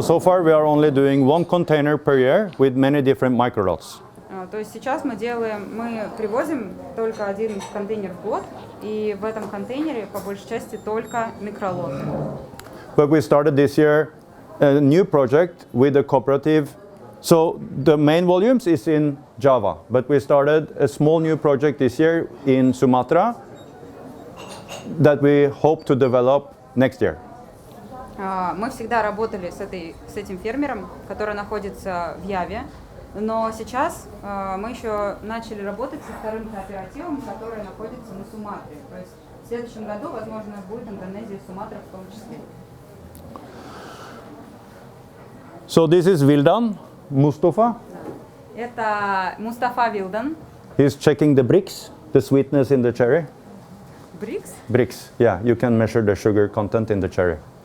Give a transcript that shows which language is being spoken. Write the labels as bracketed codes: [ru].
[en] So far we are only doing 1 container per year with many different microlots. [ru] То есть сейчас мы привозим только 1 контейнер в год, и в этом контейнере по большей части только микролоты. [en] But we started this year a new project with a cooperative. So the main volumes is in Java, but we started a small new project this year in Sumatra that we hope to develop next year. [ru] Мы всегда работали с этим фермером, который находится в Яве, но сейчас мы еще начали работать со вторым кооперативом, который находится на Суматре. То есть в следующем году, возможно, будет Индонезия и Суматра в том числе. [en] So this is Vildan Mustafa. [ru] Это Мустафа Вилдан. [en] He's checking the bricks, the sweetness in the cherry. [ru] Брикс? [en] Bricks, yeah, you can measure the sugar content in the cherry.